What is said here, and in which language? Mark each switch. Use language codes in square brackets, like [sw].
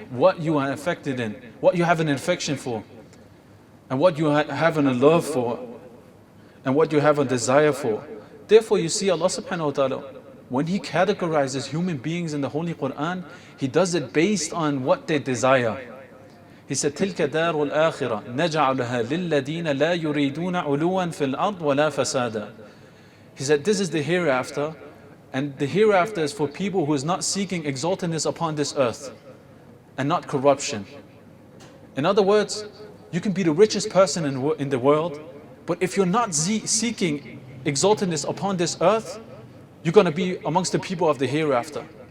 [en] What you are affected in. What you have an affection for. And what you have a love for. And what you have a desire for. Therefore you see Allah subhanahu wa ta'ala, when He categorizes human beings in the Holy Quran, He does it based on what they desire. He said, [ar] تِلْكَ دَارُ الْآخِرَةِ نَجْعَلُهَا لِلَّذِينَ لَا يُرِيدُونَ عُلُوًا فِي الْأَرْضِ وَلَا فَسَادًا. [en] He said, this is the hereafter, and the hereafter is for people who is not seeking exaltedness upon this earth, and not corruption. In other words, you can be the richest person in the world, but if you're not seeking exaltedness upon this earth, you're going to be amongst the people of the hereafter.